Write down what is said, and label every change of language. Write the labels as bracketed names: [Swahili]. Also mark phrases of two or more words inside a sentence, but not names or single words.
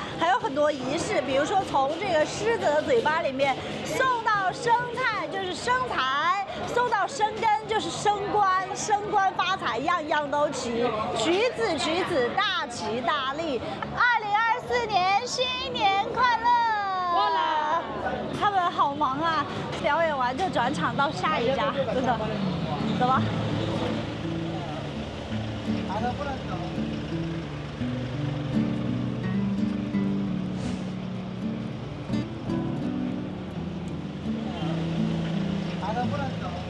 [Chinese] 還有很多儀式，比如說從這個獅子的嘴巴裡面送到生菜就是生財，送到生根就是升官發財，樣樣都齊。橘子，大吉大利，2024年新年快樂！哇，他們好忙啊，表演完就轉場到下一家，真的，走吧。不能走。不能走。